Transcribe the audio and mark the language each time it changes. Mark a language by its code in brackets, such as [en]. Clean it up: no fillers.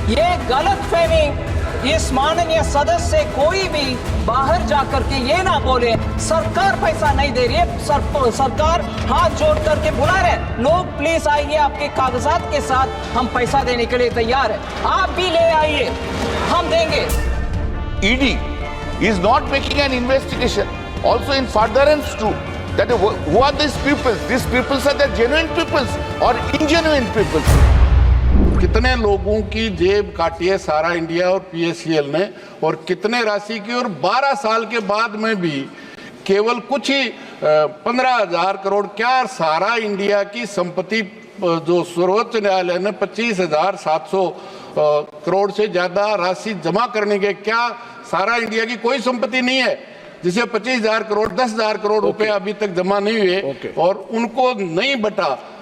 [hi] ये गलतफहमी इस माननीय सदस्य से कोई भी बाहर जाकर के ये ना बोले सरकार पैसा नहीं दे रही है, सरकार हाथ जोड़ करके बुला रहे हैं, लोग प्लीज आइए आपके कागजात के साथ, हम पैसा देने के लिए तैयार है, आप भी ले आइए, हम देंगे। [en] ED is not making an investigation also in furtherance to that who are these people? These people are the genuine peoples or ingenuine peoples? [hi] कितने लोगों की जेब काटी है सारा इंडिया और PSCL ने, और कितने राशि की, और 12 साल के बाद में भी केवल कुछ ही 15,000 करोड़, क्या सारा इंडिया की संपत्ति जो सर्वोच्च न्यायालय ने 25,700 करोड़ से ज्यादा राशि जमा करने के, क्या सारा इंडिया की कोई संपत्ति नहीं है जिसे 25,000 करोड़ 10,000 करोड़ रुपए अभी तक जमा नहीं हुए और उनको नहीं बटा?